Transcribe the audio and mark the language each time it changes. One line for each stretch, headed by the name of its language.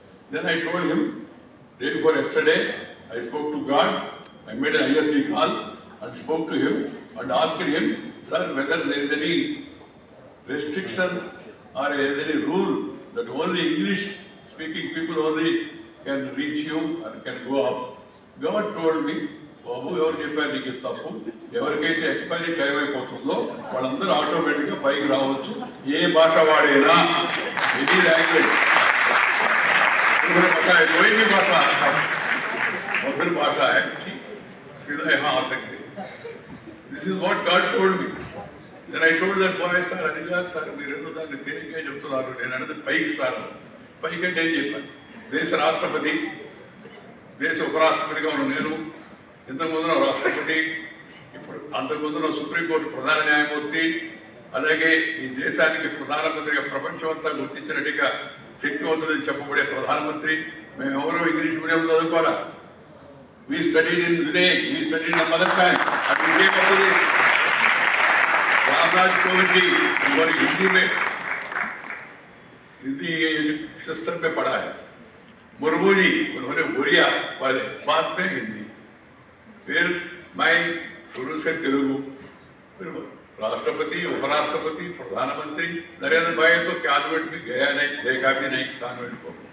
English: Then I told him, day before yesterday, I spoke to God, I made an ISD call and spoke to him and asked him, sir, whether there is any restriction or any rule that only English speaking people only can reach you and can go up. God told me,
Telugu: బాబు ఎవరు చెప్పారు నీకు తప్పు, ఎవరికైతే expiry time అయిపోతుందో వాళ్ళందరూ ఆటోమేటిక్గా పైకి రావచ్చు, ఏ భాష వాడైనా,
English: Any language.
Hindi: कोई भी भाषा मधुर भाषा है, सीधा यहाँ आ सकते.
English: This is what God told me. Then I told that boy, sir,
Telugu: Adila sir, మీరు దాన్ని తేలిగ్గా చెప్తున్నారు, నేను అనేది పైకి సార్, పైకి అంటే ఏం చెప్పాను, దేశ రాష్ట్రపతి, దేశ ఉపరాష్ట్రపతిగా ఉన్న నేను, ఇంతకుముందున రాష్ట్రపతి, ఇప్పుడు అంతకుముందున సుప్రీంకోర్టు ప్రధాన న్యాయమూర్తి, అలాగే ఈ దేశానికి ప్రధానమంత్రిగా ప్రపంచమంతా గుర్తించినట్టుగా శక్తివంతుడని చెప్పబడే ప్రధానమంత్రి. మేమెవరూ English medium చదువుకోరా.
English: We studied in Village, we studied in the mother tongue. And we came up to this.
Hindi: Ramraj Kovind ji, हमारी हिंदी में हिंदी सिस्टम में पढ़ा है. मुर्मू जी, उन्होंने उड़िया पढ़े, बाद में हिंदी. फिर मैं शुरू से तेलुगु, फिर राष्ट्रपति, उपराष्ट्रपति, प्रधानमंत्री नरेंद्र भाई तो कॉन्वेंट भी गया नहीं, देखा भी नहीं कॉन्वेंट को.